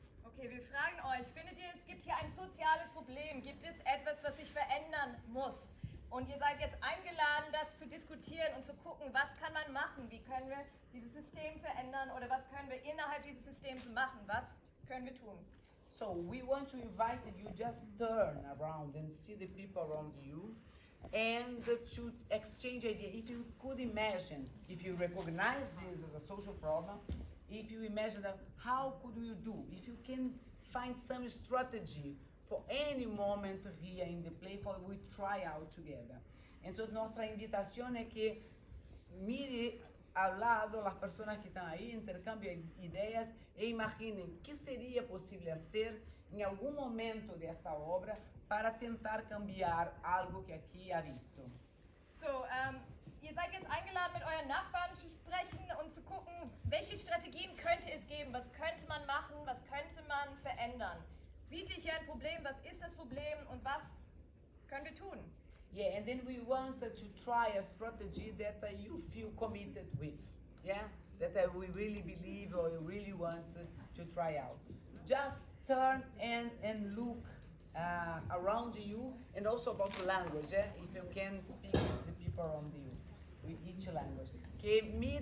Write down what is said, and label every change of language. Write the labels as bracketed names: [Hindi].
[German] Okay, wir fragen euch, findet ihr, es gibt hier ein soziales Problem? Gibt es etwas, was sich verändern muss? Und ihr seid jetzt eingeladen, das zu diskutieren und zu gucken, was kann man machen? Wie können wir dieses System verändern oder was können wir innerhalb dieses Systems machen? Was können wir tun? [English] So we want to invite you just turn around and see the people around you and to exchange ideas. If you could imagine, if you recognize this as a social problem, if you imagine that, how could you do? If you can find some strategy for any moment here in the play, for we try out together. [Spanish] Entonces nuestra invitación es que mire al lado las personas que están ahí, intercambien ideas e imaginen qué sería posible hacer en algún momento de esta obra para tentar cambiar algo que aquí ha visto. [German] So, ihr seid jetzt eingeladen, mit euren Nachbarn zu sprechen und zu gucken, welche Strategien könnte es geben, was könnte man machen, was könnte man verändern. Seht ihr hier ein Problem, was ist das Problem und was können wir tun? [English] Yeah, and then we want to try a strategy that you feel committed with, yeah? That we really believe or you really want to try out. Just turn and look around you, and also about the language, if you can speak with the people around you, with each language. [Spanish] Que mire